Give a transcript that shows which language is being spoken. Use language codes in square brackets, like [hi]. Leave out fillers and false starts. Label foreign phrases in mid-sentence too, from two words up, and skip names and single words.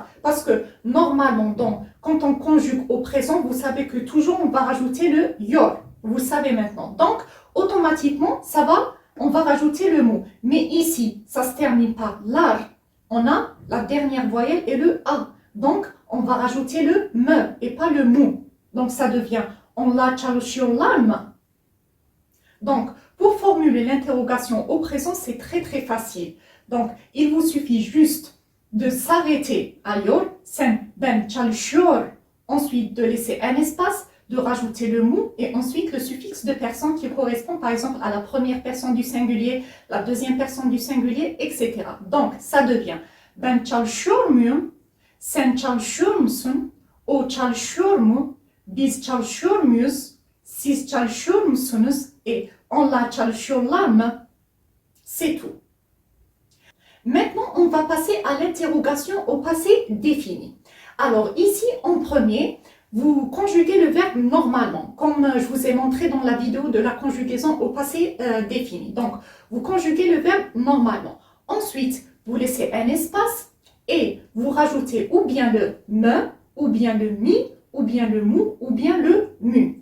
[fr] Parce que normalement, quand on conjugue au présent, vous savez que toujours on va rajouter le yor. Vous savez maintenant. Donc, automatiquement, on va rajouter le mot. Mais ici, ça se termine par lar. On a la dernière voyelle et le a. Donc, on va rajouter le me et pas le mu. Donc, ça devient [tr] onlar çalışıyorlar mı? [fr] Donc, pour formuler l'interrogation au présent, c'est très très facile. Donc, il vous suffit juste de s'arrêter à yor, [tr] sen ben çalışıyor, [fr] ensuite de laisser un espace, de rajouter le mu et ensuite le suffixe de personne qui correspond par exemple à la première personne du singulier, la deuxième personne du singulier, etc. Donc, ça devient [tr] ben çalışıyor muyum, sen çalışıyor musun, o çalışıyor mu, biz çalışıyor muyuz, siz çalışıyor musunuz et onlar çalışıyorlar mı? [fr] C'est tout. Maintenant, on va passer à l'interrogation au passé défini. Alors ici, en premier, vous conjuguez le verbe normalement, comme je vous ai montré dans la vidéo de la conjugaison au passé défini. Donc, vous conjuguez le verbe normalement. Ensuite, vous laissez un espace et vous rajoutez ou bien le me, ou bien le mi, ou bien le mu, ou bien le mu.